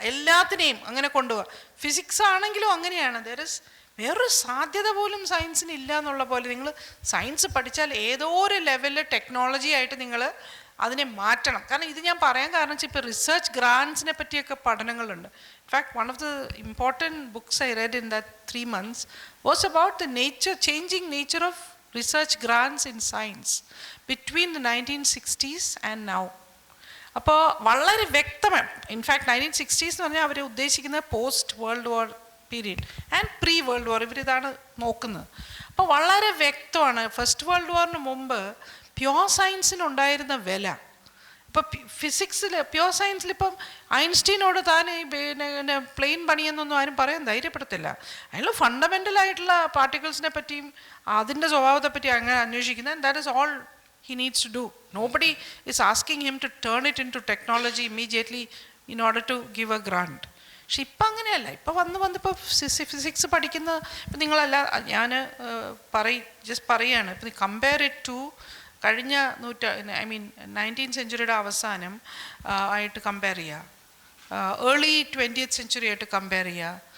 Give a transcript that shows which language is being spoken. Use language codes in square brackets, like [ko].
[ml] എല്ലാത്തിനെയും അങ്ങനെ കൊണ്ടുപോവുക. ഫിസിക്സ് ആണെങ്കിലും അങ്ങനെയാണ്. വേറൊരു സാധ്യത പോലും സയൻസിന് ഇല്ല എന്നുള്ള പോലെ നിങ്ങൾ സയൻസ് പഠിച്ചാൽ ഏതോ ഒരു ലെവലിൽ ടെക്നോളജി ആയിട്ട് നിങ്ങൾ അതിനെ മാറ്റണം. കാരണം ഇത് ഞാൻ പറയാൻ കാരണം വെച്ചാൽ ഇപ്പോൾ റിസർച്ച് ഗ്രാൻസിനെ പറ്റിയൊക്കെ പഠനങ്ങളുണ്ട്. [en] In fact one of the important books I read in that 3 months was about the changing nature of research grants in science between the 1960s and now. [ml] അപ്പോൾ വളരെ വ്യക്തമാണ്. ഇൻഫാക്ട് 1960s എന്ന് പറഞ്ഞാൽ അവർ ഉദ്ദേശിക്കുന്നത് post world war period and pre world war, ഇവരിതാണ് നോക്കുന്നത്. അപ്പോൾ വളരെ വ്യക്തമാണ്. ഫസ്റ്റ് വേൾഡ് വാറിന് മുമ്പ് പ്യോർ സയൻസിനുണ്ടായിരുന്ന വില, ഇപ്പോൾ ഫിസിക്സിൽ പ്യോർ സയൻസിൽ ഇപ്പം ഐൻസ്റ്റീനോട് താൻ പിന്നെ പ്ലെയിൻ പണിയെന്നൊന്നും ആരും പറയാൻ ധൈര്യപ്പെടുത്തില്ല. അതിൽ ഫണ്ടമെൻ്റലായിട്ടുള്ള പാർട്ടിക്കിൾസിനെ പറ്റിയും അതിൻ്റെ സ്വഭാവത്തെ പറ്റി അങ്ങനെ അന്വേഷിക്കുന്നത്. [en] And that is all he needs to do. Nobody is asking him to turn it into technology immediately in order to give a grant. [ml] പക്ഷെ ഇപ്പം അങ്ങനെയല്ല. ഇപ്പം വന്നിപ്പോൾ ഫിസിക്സ് പഠിക്കുന്ന ഇപ്പം നിങ്ങളല്ല, ഞാൻ ജസ്റ്റ് പറയുകയാണ്. ഇപ്പം [en] compare it to [ml] കഴിഞ്ഞ 19th സെഞ്ച്വറിയുടെ അവസാനം ആയിട്ട് കമ്പയർ ചെയ്യുക, ഏർലി 20th സെഞ്ച്വറി ആയിട്ട് കമ്പയർ ചെയ്യുക.